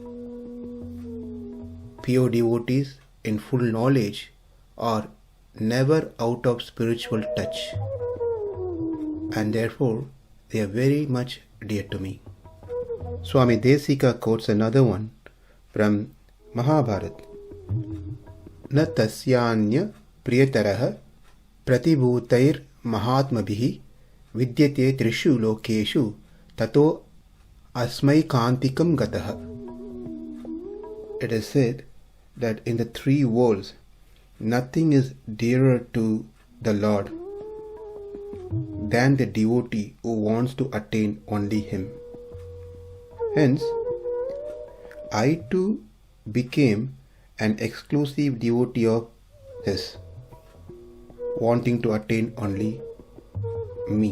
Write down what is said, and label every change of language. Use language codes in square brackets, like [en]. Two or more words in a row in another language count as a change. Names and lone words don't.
[en] Pure devotees in full knowledge are never out of spiritual touch, and therefore they are very much dear to me. Swami Desika quotes another one from Mahabharata. [sa] न तस्यान्यः प्रियतरः प्रतिभूतैर्महात्मभिः विद्यते त्रिषु लोकेषु ततो अस्मै कान्तिकं गतः. [en] It is said that in the three worlds nothing is dearer to the Lord than the devotee who wants to attain only Him. Hence, I too became an exclusive devotee of His, wanting to attain only me.